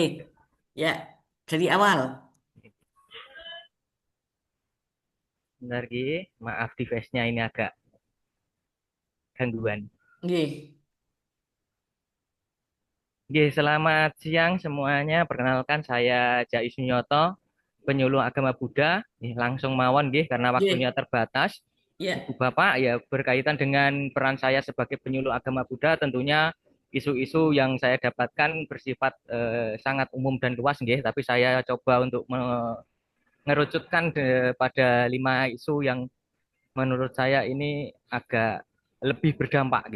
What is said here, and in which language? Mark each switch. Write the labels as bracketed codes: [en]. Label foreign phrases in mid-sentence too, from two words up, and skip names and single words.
[id] Ya, dari awal. Bentar, nggih. Maaf, device-nya ini agak gangguan. Nggih. Oke, selamat siang semuanya. Perkenalkan saya Jais Nyoto, penyuluh agama Buddha. Langsung mawon nggih karena waktunya Nggih. terbatas. Ya. Ibu Bapak, ya berkaitan dengan peran saya sebagai penyuluh agama Buddha, tentunya isu-isu yang saya dapatkan bersifat sangat umum dan luas nggih, tapi saya coba untuk mengerucutkan pada 5 isu yang menurut saya ini agak lebih berdampak nggih.